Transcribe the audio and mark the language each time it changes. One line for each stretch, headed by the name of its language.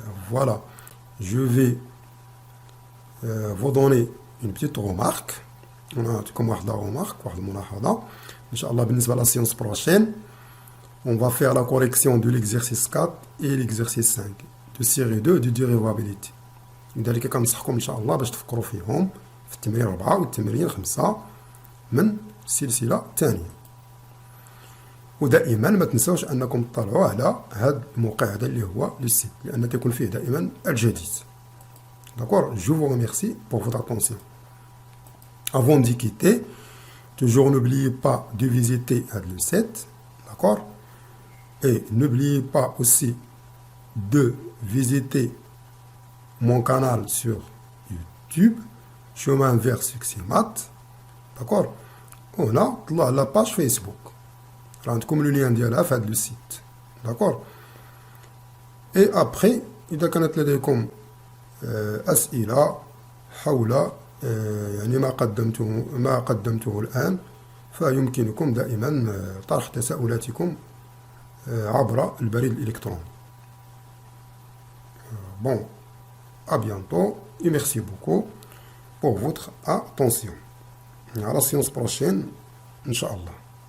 French: Voilà, je vais vous donner une petite remarque. On a comme
Arabic: واحد
French: remarque,
Arabic: واحد الملاحظة.
French: Inch'Allah,
Arabic: بالنسبة
French: à la séance prochaine, on va faire la correction de l'exercice 4 et l'exercice 5 de série 2 de dérivabilité.
Arabic: لذلك كنصحكم إن شاء الله باش تفكروا فيهم في التمرين 4 والتمرين 5 من السلسلة الثانية. ودائما ما تنسوش أنكم تطلعوا على هذا الموقع هذا اللي هو لو سيت لأن تكون فيه دائما الجديد.
French: D'accord? Je vous remercie pour votre attention. Avant d'y quitter, toujours n'oubliez pas de visiter le site. D'accord? Et n'oubliez pas aussi de visiter mon canal sur YouTube, Chemin vers Succès Math. D'accord? On a la page Facebook.
Arabic: عندكم
French: le lien
Arabic: ديالها في هذا
French: le site. D'accord? Et après,
Arabic: إذا كانت لديكم أسئلة حول يعني ما قدمته الآن فيمكنكم دائما طرح تساؤلاتكم عبر البريد الإلكتروني.
French: Bon, à bientôt et merci beaucoup pour votre attention. À la séance prochaine, Inch'Allah.